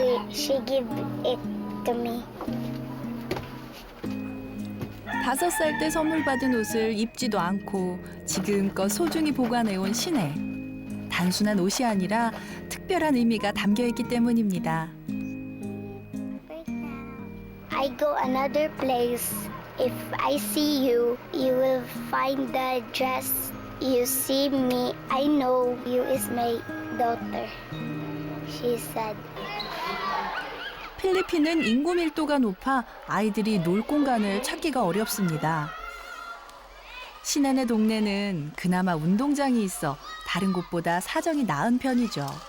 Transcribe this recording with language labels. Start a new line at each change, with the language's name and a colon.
English: She give it to me.
Korean: 5살 때 선물 받은 옷을 입지도 않고 지금껏 소중히 보관해온 신혜. 단순한 옷이 아니라 특별한 의미가 담겨있기 때문입니다.
English: Right now. I go another place. If I see you, you will find the dress. You see me, I know you is my daughter. She said.
Korean: 필리핀은 인구 밀도가 높아 아이들이 놀 공간을 찾기가 어렵습니다. 신혜네 동네는 그나마 운동장이 있어 다른 곳보다 사정이 나은 편이죠.